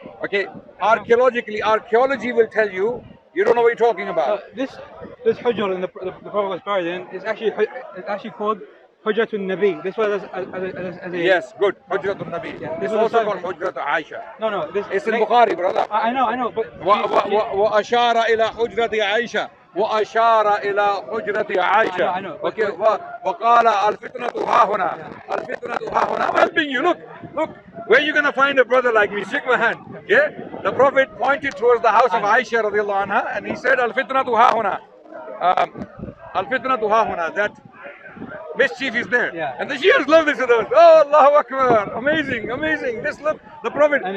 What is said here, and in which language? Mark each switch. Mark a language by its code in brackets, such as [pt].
[en] Okay, archaeology will tell you, you don't know what you're talking about. This Hujr in the Prophet was buried in is actually called Hujratul Nabi. This was as a yes, good. Hujratul Nabi. Yeah, It's also called Hujratul Aisha. No, this it's in Bukhari, brother. I know, but [ar] وأشار إلى حجرة عائشة وأشار إلى حجرة عائشة. [en] I know. Okay, [ar] وقال الفتنة ها هنا. الفتنة ها هنا. [en] I'm helping you. Look. Where are you gonna find a brother like me? Shake my hand. Yeah. The Prophet pointed towards the house of Aisha radiallahu anha, and he said, "Al-fitnatu ha huna." Al-fitnatu ha huna. That mischief is there. Yeah. And the Shias love this. Oh, Allahu Akbar. Amazing. This love the Prophet.